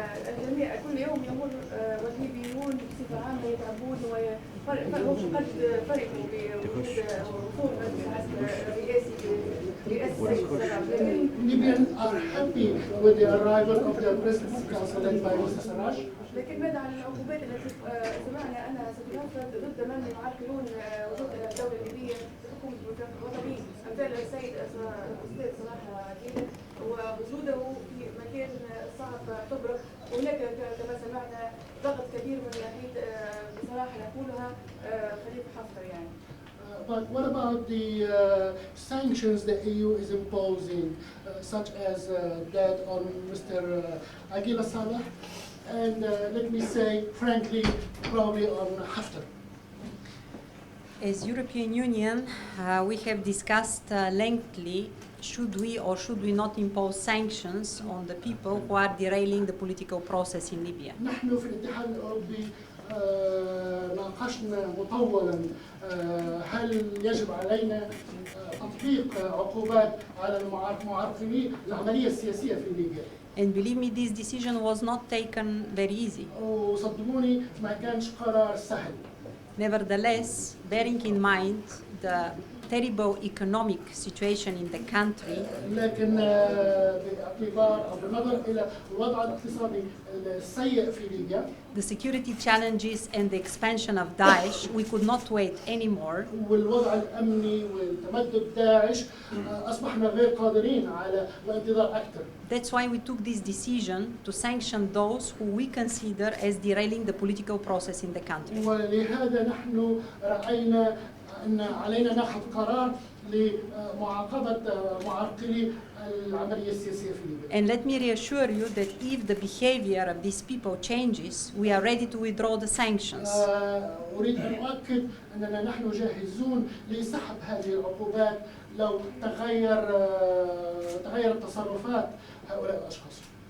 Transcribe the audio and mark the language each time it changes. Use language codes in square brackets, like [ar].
[ar] الجميع كل يوم يمر والليبيون بصفة عامة يتعبون وقد فرحوا بوجود وصول مجلس رئاسي رئاسة السيد [en] Libyans are happy with the arrival of the Presidency Council led by Mr. Sarraj. [ar] لكن ماذا عن العقوبات التي سمعنا انها ستنفذ ضد من يعرقلون وجود الدوله الليبيه بحكم الوطنيين امثال السيد الاستاذ صلاح عكيله ووجوده في مكان صعب تبرك، وهناك كما سمعنا ضغط كبير من ناحيه بصراحه نقولها خليفه حفتر يعني. [en] But what about the sanctions the EU is imposing, such as that on Mr. Aguila Saleh, and let me say frankly, probably on Haftar? As European Union, we have discussed lengthily should we or should we not impose sanctions on the people who are derailing the political process in Libya. [ar] نحن في الاتحاد الأوروبي ناقشنا مطولا هل يجب علينا تطبيق عقوبات على معرقلي العملية السياسية في ليبيا. [en] And believe me, this decision was not taken very easy. [ar] وصدقوني ما كانش قرار سهل. [en] Nevertheless, bearing in mind the terrible economic situation in the country, [ar] لكن باعتبار أو بالنظر إلى الوضع الاقتصادي السيء في ليبيا, [en] the security challenges and the expansion of Daesh, we could not wait anymore. [ar] والوضع الأمني والتمدد داعش أصبحنا غير قادرين على الانتظار أكثر. [en] That's why we took this decision to sanction those who we consider as derailing the political process in the country. [ar] ولهذا نحن رأينا أن علينا نأخذ قرار لمعاقبة معرقلي العملية السياسية في ليبيا. [en] And let me reassure you that if the behavior of these people changes, we are ready to withdraw the sanctions. [ar] أريد أن أؤكد أننا نحن جاهزون لسحب هذه العقوبات لو تغيرت تصرفات هؤلاء الأشخاص.